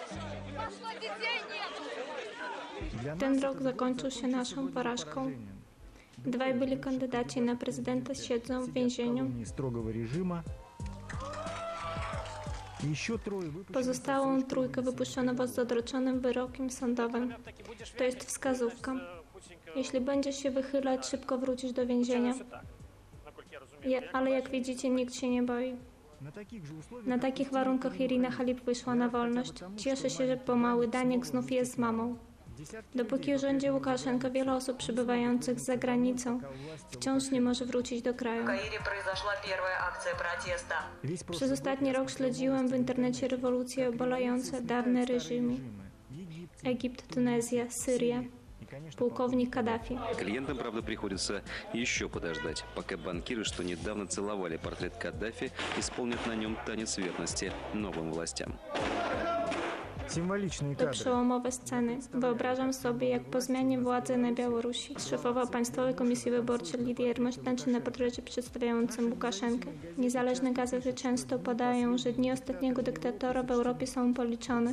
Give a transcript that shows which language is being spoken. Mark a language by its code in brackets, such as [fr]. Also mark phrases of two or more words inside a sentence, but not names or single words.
[pl] Ten rok zakończył się naszą porażką. Dwaj byli kandydaci na prezydenta siedzą w więzieniu. [ru] Строгого режима. Еще трое выпущены. [pl] Pozostałą trójkę wypuszczono z odroczonym wyrokiem sądowym. To jest wskazówka. Jeśli będziesz się wychylać, szybko wrócisz do więzienia. Ale jak widzicie, nikt się nie boi. Na takich warunkach Irina Halip wyszła na wolność. Cieszę się, że pomału Daniek znów jest z mamą. Dopóki rządzi Łukaszenka, wiele osób przebywających za granicą wciąż nie może wrócić do kraju. Przez ostatni rok śledziłem w internecie rewolucje obalające dawne reżimy. Egipt, Tunezja, Syria. Pułkownik Kaddafi. [ru] Клиентам, правда, приходится еще подождать, пока банкиры, что недавно целовали портрет Каддафи, исполнят на нем танец верности новым властям. [pl] To przełomowe sceny. Wyobrażam sobie, jak po zmianie władzy na Białorusi szefowa Państwowej Komisji Wyborczej Lidia Jarmoś na portrecie przedstawiającym Łukaszenkę. Niezależne gazety często podają, że dni ostatniego dyktatora w Europie są policzone.